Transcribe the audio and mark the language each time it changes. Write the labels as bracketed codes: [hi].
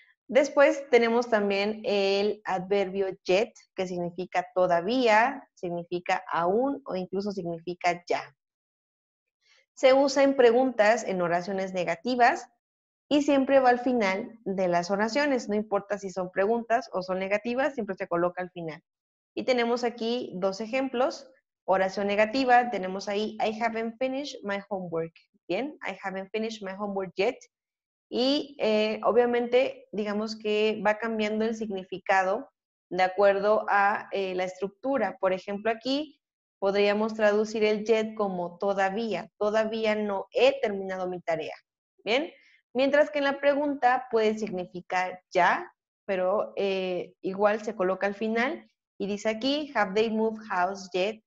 [es] Después tenemos también el adverbio yet, que significa todavía, significa aún o incluso significa ya. Se usa en preguntas, en oraciones negativas y siempre va al final de las oraciones. No importa si son preguntas o son negativas, siempre se coloca al final. Y tenemos aquí dos ejemplos. Oración negativa, tenemos ahí [en] I haven't finished my homework. Bien, I haven't finished my homework yet. [es] Y obviamente, digamos que va cambiando el significado de acuerdo a la estructura. Por ejemplo, aquí podríamos traducir el yet como todavía no he terminado mi tarea. Bien, mientras que en la pregunta puede significar ya, pero igual se coloca al final y dice aquí, [en] have they moved house yet?